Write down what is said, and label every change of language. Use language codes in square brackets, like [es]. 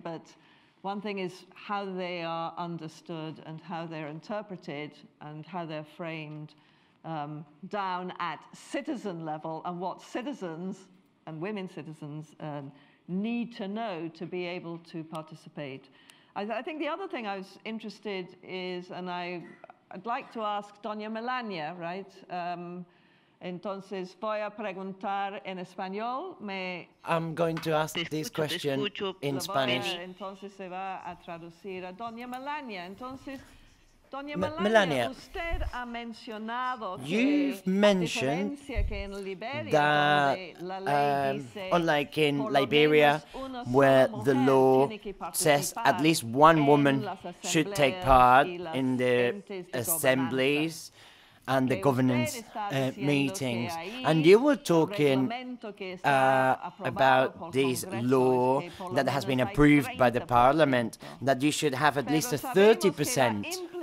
[en] But one thing is how they are understood and how they're interpreted and how they're framed down at citizen level, and what citizens and women citizens need to know to be able to participate. I think the other thing I was interested is, and I'd like to ask Doña Melania, right? [es] Entonces voy a preguntar en español. [en] I'm going to ask this question in Spanish. [es] Entonces se va a traducir a Doña Melania. Entonces, Doña Melania, usted ha mencionado [en] you've mentioned that, unlike in Liberia, where the law says at least one woman should take part in the assemblies and the governance meetings, and you were talking about this law that has been approved by the parliament, that you should have at least a 30%.